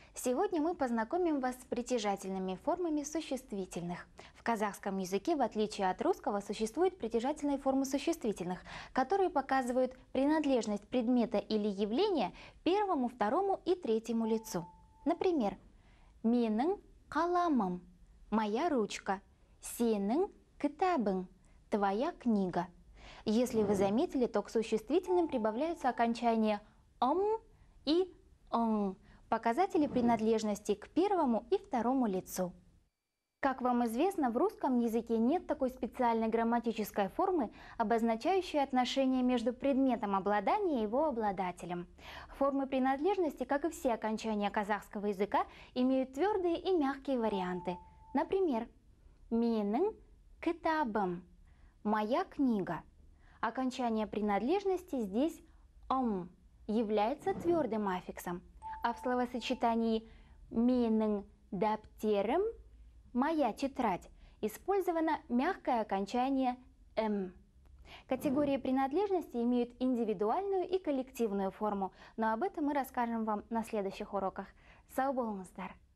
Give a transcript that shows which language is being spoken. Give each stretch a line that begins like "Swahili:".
Russian: Сегодня мы познакомим вас с притяжательными формами существительных. В казахском языке, в отличие от русского, существуют притяжательные формы существительных, которые показывают принадлежность предмета или явления первому, второму и третьему лицу. Например,
Kazakh: менің қаламым,
Russian: моя ручка,
Kazakh: сенің кітабың,
Russian: твоя книга. Если вы заметили, то к существительным прибавляются окончания «ом» и «он» – показатели принадлежности к первому и второму лицу. Как вам известно, в русском языке нет такой специальной грамматической формы, обозначающей отношение между предметом обладания и его обладателем. Формы принадлежности, как и все окончания казахского языка, имеют твердые и мягкие варианты. Например,
Kazakh: менің кітабым,
Russian: моя книга. Окончание принадлежности здесь «ом» является твердым аффиксом, а в словосочетании
Kazakh: менің дәптерім,
Russian: моя тетрадь, использовано мягкое окончание «м». Категории принадлежности имеют индивидуальную и коллективную форму, но об этом мы расскажем вам на следующих уроках.
Kazakh: Сау болыңыздар!